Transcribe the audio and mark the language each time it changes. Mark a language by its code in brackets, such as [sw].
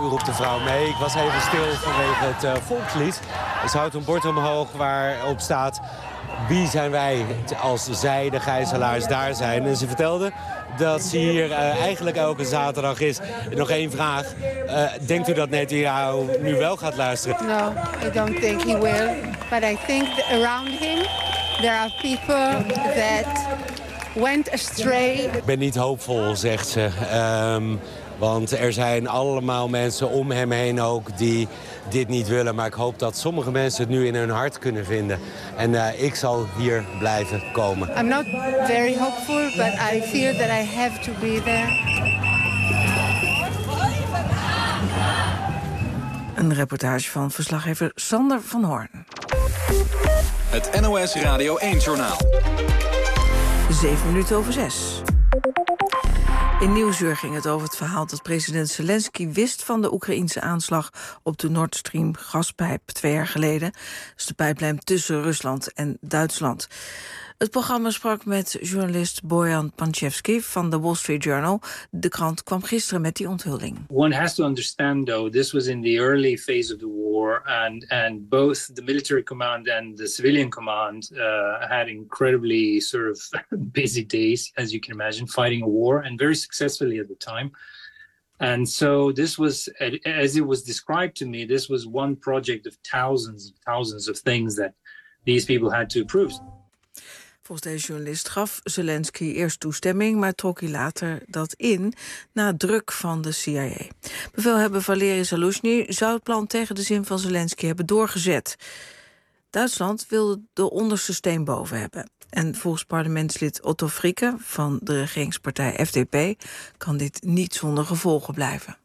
[nl] Mevrouw May, ik was even stil vanwege het volkslied. Ze houdt een bord omhoog waarop staat, wie zijn wij als zij, de gijzelaars, daar zijn. En ze vertelde dat ze hier eigenlijk elke zaterdag is. En nog één vraag. Denkt u dat Netanyahu nu wel gaat luisteren? [en] No, I don't think he will. But I think around him there are people that went astray. [nl] Ik ben niet hoopvol, zegt ze. Want er zijn allemaal mensen om hem heen ook die dit niet willen. Maar ik hoop dat sommige mensen het nu in hun hart kunnen vinden. En ik zal hier blijven komen. [en] I'm not very hopeful, but I feel that I have to be there. [nl] Een reportage van verslaggever Sander van Hoorn. Het NOS Radio 1-journaal. 6:07. In Nieuwsuur ging het over het verhaal dat president Zelensky wist van de Oekraïense aanslag op de Nord Stream gaspijp 2 jaar geleden. Dat is de pijplijn tussen Rusland en Duitsland. Het programma sprak met journalist Bojan Panchevski van de Wall Street Journal. De krant kwam gisteren met die onthulling. [en] One has to understand though, this was in the early phase of the war and both the military command and the civilian command had incredibly sort of busy days, as you can imagine, fighting a war and very successfully at the time. And so this was, as it was described to me, this was one project of thousands of things that these people had to approve. [nl] Volgens deze journalist gaf Zelensky eerst toestemming, maar trok hij later dat in na druk van de CIA. Bevelhebber Valery Zaluzhny zou het plan tegen de zin van Zelensky hebben doorgezet. Duitsland wil de onderste steen boven hebben. En volgens parlementslid Otto Fricke van de regeringspartij FDP kan dit niet zonder gevolgen blijven.